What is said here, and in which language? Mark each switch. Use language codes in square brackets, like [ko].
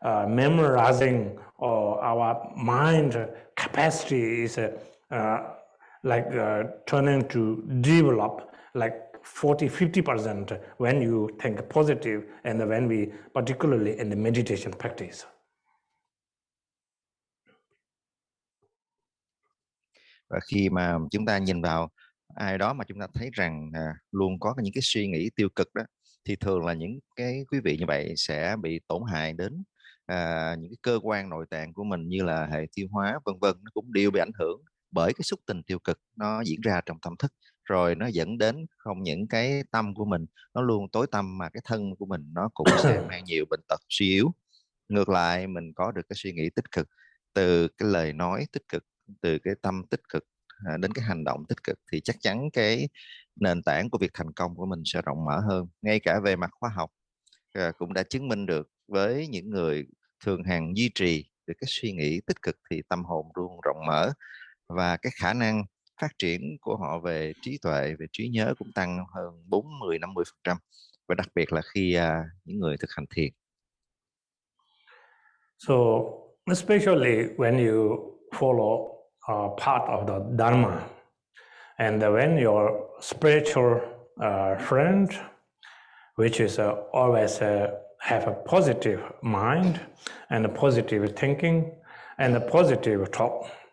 [en] memorizing or our mind capacity is turning to develop like 40-50% when you think positive, and when we particularly in the meditation practice. [vi] Và khi mà chúng ta nhìn vào ai đó mà chúng ta thấy rằng luôn có những cái suy nghĩ tiêu cực đó, thì thường là những cái quý vị như vậy sẽ bị tổn hại đến những cái cơ quan nội tạng của mình, như là hệ tiêu hóa vân vân, nó cũng đều bị ảnh hưởng bởi cái xúc tình tiêu cực nó diễn ra trong tâm thức, rồi nó dẫn đến không những cái tâm của mình nó luôn tối tăm, mà cái thân của mình nó cũng sẽ mang nhiều bệnh tật, suy yếu. Ngược lại, mình có được cái suy nghĩ tích cực, từ cái lời nói tích cực, từ cái tâm tích cực đến cái hành động tích cực, thì chắc chắn cái nền tảng của việc thành công của mình sẽ rộng mở hơn. Ngay cả về mặt khoa học cũng đã chứng minh được, với những người thường hàng duy trì được cái suy nghĩ tích cực thì tâm hồn luôn rộng mở, và cái khả năng phát triển của họ về trí tuệ, về trí nhớ cũng tăng hơn 40-50%, và đặc biệt là khi những người thực hành thiền. [en] So especially when you follow part of the Dharma, and when your spiritual friend, which is always have a positive mind and a positive thinking and a positive thought,